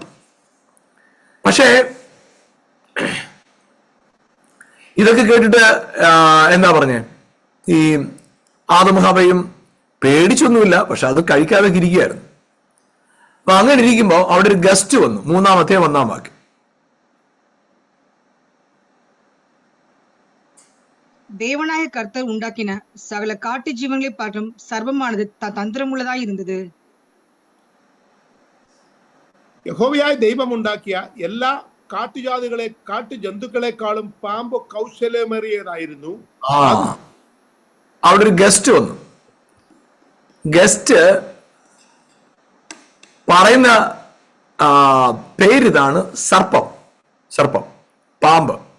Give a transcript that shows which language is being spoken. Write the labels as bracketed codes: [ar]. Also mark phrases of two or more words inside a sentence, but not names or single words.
[ml] പക്ഷേ ഇതൊക്കെ കേട്ടിട്ട് എന്താ പറഞ്ഞേ, ഈ ആദമും ഹവ്വയും പേടിച്ചൊന്നുമില്ല, പക്ഷെ അത് കഴിക്കാതെ ഇരിക്കുകയായിരുന്നു. അപ്പൊ അങ്ങനെ ഇരിക്കുമ്പോ അവിടെ ഒരു ഗസ്റ്റ് വന്നു. 3-ാം അധ്യായം 1-ാം വാക്യം. [ta] தேவனாய கர்த்தர் உண்டாக்கின சகல காட்டு ஜீவன்களை பார்க்கும் சர்வமானது தந்திரமுள்ளதாய் இருந்தது. [ml] യഹോവയായ ദൈവം ഉണ്ടാക്കിയ എല്ലാ കാട്ടു ജന്തുക്കളെക്കാളും പാമ്പ് കൗശലമേറിയതായിരുന്നു. അവിടെ ഒരു ഗസ്റ്റ് വന്നു. ഗസ്റ്റ് പറയുന്ന പേരിതാണ് സർപ്പം, പാമ്പ്.